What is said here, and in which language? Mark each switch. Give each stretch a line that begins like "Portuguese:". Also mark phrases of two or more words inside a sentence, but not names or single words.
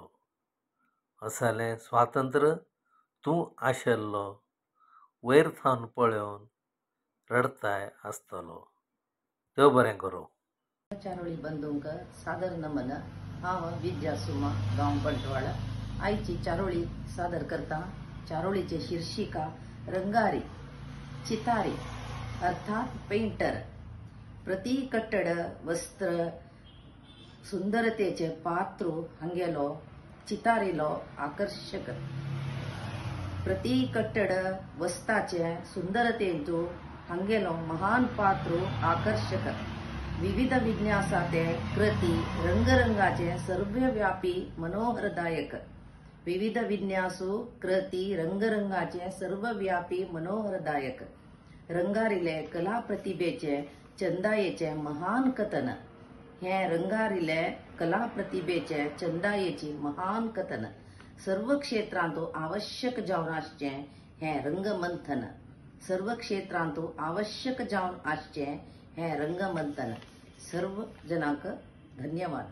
Konkani: असलें स्वातंत्र्य तूं आशेल्लो. वैरथान पळोवन रडताय आसतलो. देव बरें करूं. चारोळी बंधूंक सादर नमन. हांव विद्या सुमा गांव बंटवाळा आयची चारोळी सादर करता. चारोळीचे शीर्षिका रंगारी चितारी अर्थात पेंटर. प्रति कट्टड वस्त्र सुंदरतेचे पात्र हांगेलो चितारिलो आकर्षक. प्रति कट्टड वस्ताचे सुंदरतेंतू हांगेलो महान पात्र आकर्षक. विविध विन्यासाचे कृती रंगरंगाचे सर्वव्यापी मनोहरदायक. विविध विन्यासू कृती रंगरंगाचे सर्वव्यापी मनोहरदायक. रंगारिले कला प्रतिभेचे चंदायेचे महान कथन. हे रंगारिले कला प्रतिभेचे चंदायेची महान कथन. सर्व क्षेत्रांत आवश्यक जावन आसचे हे रंगमंथन. सर्व क्षेत्रांत आवश्यक जावन आसचे हे रंगमंथन. सर्व जनांक धन्यवाद.